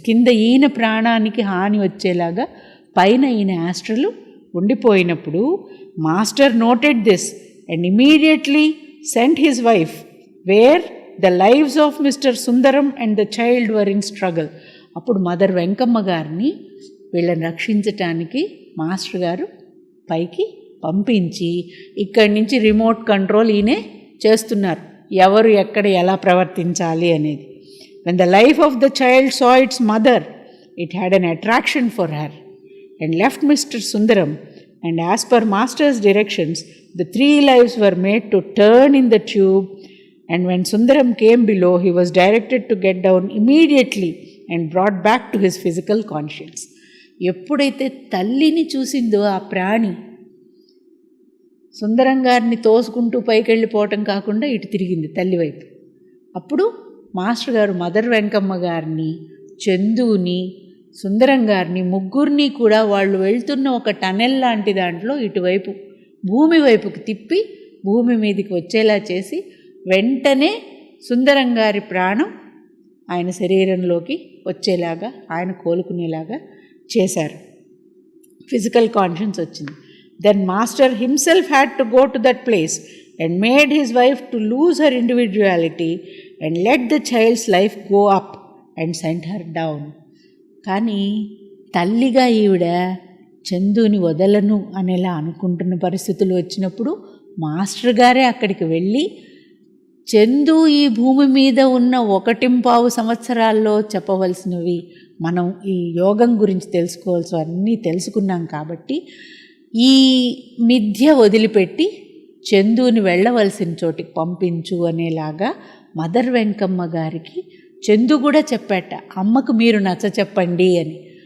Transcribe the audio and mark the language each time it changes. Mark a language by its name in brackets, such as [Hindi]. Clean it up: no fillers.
[Telugu] కింద ఈయన ప్రాణానికి హాని వచ్చేలాగా పైన ఈయన astral ఉండిపోయినప్పుడు [English] Master noted this and immediately sent his wife where the lives of mister Sundaram and the child were in struggle. [Telugu] అప్పుడు మదర్ వెంకమ్మ గారిని వీళ్ళని రక్షించటానికి మాస్టర్ గారు పైకి పంపించి ఇక్కడి నుంచి రిమోట్ కంట్రోల్ ఈయనే చేస్తున్నారు, ఎవరు ఎక్కడ ఎలా ప్రవర్తించాలి అనేది. [English] When the life of the child saw its mother, it had an attraction for her and left Mr. Sundaram, and as per master's directions, the 3 lives were made to turn in the tube, and when Sundaram came below, he was directed to get down immediately and brought back to his physical conscience. [Telugu] ఎప్పుడైతే తల్లిని చూసిందో ఆ ప్రాణి సుందరం గారిని తోసుకుంటూ పైకి వెళ్ళిపోవటం కాకుండా ఇటు తిరిగింది తల్లి వైపు. అప్పుడు మాస్టర్ గారు మదర్ వెంకమ్మ గారిని, చందుని, సుందరం గారిని ముగ్గురిని కూడా వాళ్ళు వెళ్తున్న ఒక టనెల్ లాంటి దాంట్లో ఇటువైపు భూమి వైపుకి తిప్పి భూమి మీదకి వచ్చేలా చేసి వెంటనే సుందరం గారి ప్రాణం ఆయన శరీరంలోకి వచ్చేలాగా, ఆయన కోలుకునేలాగా చేశారు. ఫిజికల్ కాన్షియన్స్ వచ్చింది. [English] Then master himself had to go to that place and made his wife to lose her individuality and let the child's life go up and sent her down. [Telugu] కానీ తల్లిగా ఈవిడ చందుని వదలను అనేలా అనుకుంటున్న పరిస్థితులు వచ్చినప్పుడు మాస్టర్ గారే అక్కడికి వెళ్ళి చందు ఈ భూమి మీద ఉన్న 1.25 సంవత్సరాల్లో చెప్పవలసినవి మనం ఈ యోగం గురించి తెలుసుకోవాల్సి అన్నీ తెలుసుకున్నాం కాబట్టి ఈ మిథ్య వదిలిపెట్టి చందుని వెళ్ళవలసిన చోటికి పంపించు అనేలాగా మదర్ వెంకమ్మ గారికి చందు కూడా చెప్పాట, అమ్మకు మీరు నచ్చ చెప్పండి అని.